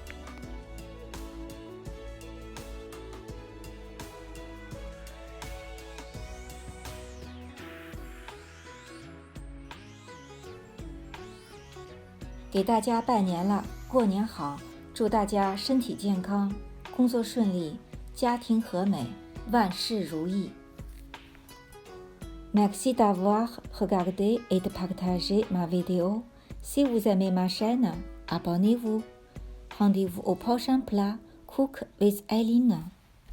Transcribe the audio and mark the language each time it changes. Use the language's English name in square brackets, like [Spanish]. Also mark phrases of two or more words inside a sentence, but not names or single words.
[Chinese] « 给大家拜年了，过年好！祝大家身体健康，工作顺利，家庭和美，万事如意。 [French] Merci d'avoir regardé et de partager ma vidéo. Si vous aimez ma chaîne, abonnez-vous. Rendez-vous au prochain plat Cook with Eileen.